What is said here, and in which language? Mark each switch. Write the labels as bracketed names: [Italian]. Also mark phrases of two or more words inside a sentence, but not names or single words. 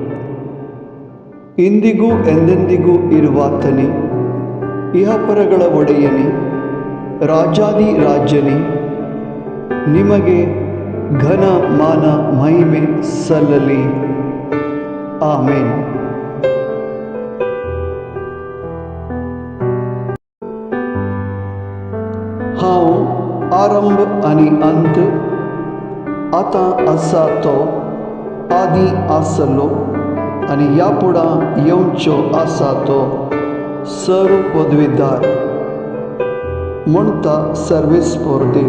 [Kannada] ಇಂದಿಗೂ ಎಂದೆಂದಿಗೂ ಇರುವಾತನೇ, ಇಹಪರಗಳ ಒಡೆಯನೇ, ರಾಜಾದಿ ರಾಜನೇ, ನಿಮಗೆ ಘನ ಮಾನ ಮಹಿಮೆ ಸಲ್ಲಲಿ. ಆಮೇನ್. [Konkani] हांव आरंभ आनी अंत, आतां आसा तो, आदी आसलो आनी ह्या फुडां येवचो आसा तो सर्व पदवीदार म्हणटा सर्वेस्पोर देव.